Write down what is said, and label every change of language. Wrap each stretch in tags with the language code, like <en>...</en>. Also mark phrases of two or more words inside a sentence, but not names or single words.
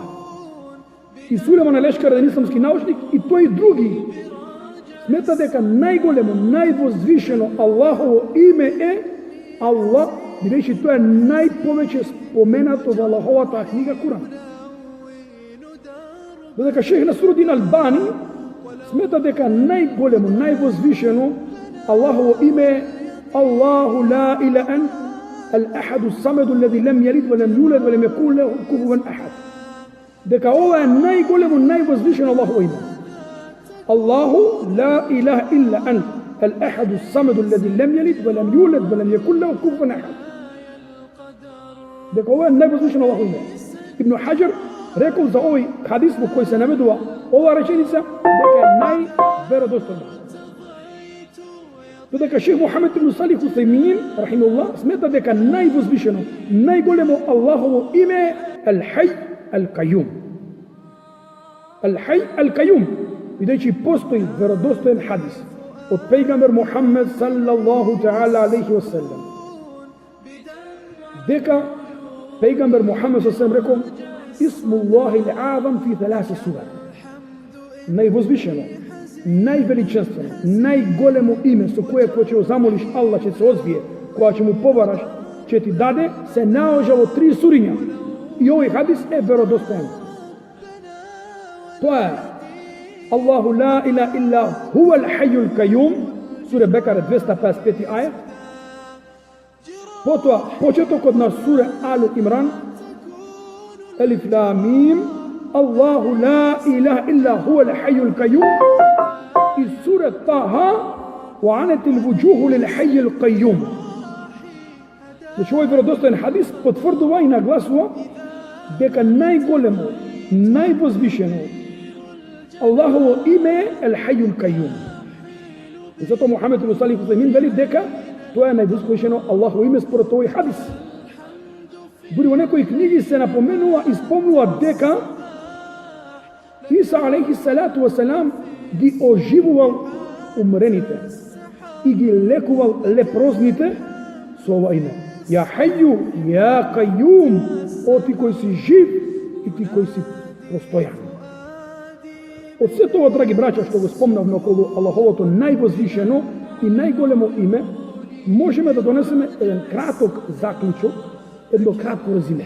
<mk>И Сулейман Алешкар, еден исламски научник, и тој и други смета дека најголемо, највозвишено Аллахово име е Аллах, бидејќи тоа е најповеќе споменато во Аллаховата книга Куран. Додека шех Насрудин Албани смета дека најголемо, највозвишено Аллахово име е</mk> <ar>الله لا إله إلا الأحد الصمد الذي لم يلد ولم يولد ولم يكن له كفوا أحد.</ar> <mk>дека ова е најголемо, највозвишено Аллахово име.</mk> <ar>الله لا إله إلا أنت الأحد الصمد الذي لم يلد ولم يولد ولم يكن له كفوا أحد.</ar> <mk>дека ова е највозвишено Аллахово име. Ибн Хаџар рекол за овој хадис во кој се наведува ова реченица дека е најверодостојна. Додека шех Мухамед ибн Салих Усаймин рахимахуллах смета дека највозвишено, најголемо Аллахово име е</mk> <ar>الحي القيوم. الحي القيوم,</ar> <mk>бидејќи постои веродостоен хадис од пејгамбер Мухамед</mk> <ar>صلى الله تعالى عليه وسلم</ar> <mk>дека пејгамбер Мухамед саллаллаху рекол</mk> <ar>اسم الله الأعظم في</ar> <mk>3 сура. Највозвишено, највеличествено, најголемо име со кое ќе го замолиш Аллах ќе се озвие, кога ќе му побараш, ќе ти даде, се наоѓа во 3 суриња. И овој хадис е веродостоен. Тоа е</mk> <ar>الله لا إله إلا هو الحي القيوم, сура Бекара 255 ајет.</ar> <mk>Потоа почетокот на сура Алу Имран</mk> <ar>الم الله لا إله إلا هو الحي القيوم. И сура Таха وعنت الوجوه للحي القيوم.</ar> <mk>Значи овој веродостоен хадис потврдува и нагласува дека најголемо, највозвишено Аллахово име е</mk> <ar>الحي القيوم.</ar> <mk>И затоа Мухамед ибн Салих Усаймин вели дека тоа е највозвишено Аллахово име според овој хадис. Дури во некои книги се напоменува и спомнува дека Иса</mk> <ar>عليه الصلاة والسلام</ar> <mk>ги оживувал умрените и ги лекувал лепрозните со ова име.</mk> <ar>يا حي يا قيوم, о ти кој си жив и ти кој си постојан.</ar> <mk>Од се тоа, драги браќа, што го спомнавме околу Аллаховото највозвишено и најголемо име, можеме да донесеме еден краток заклучок, едно кратко резиме.</mk>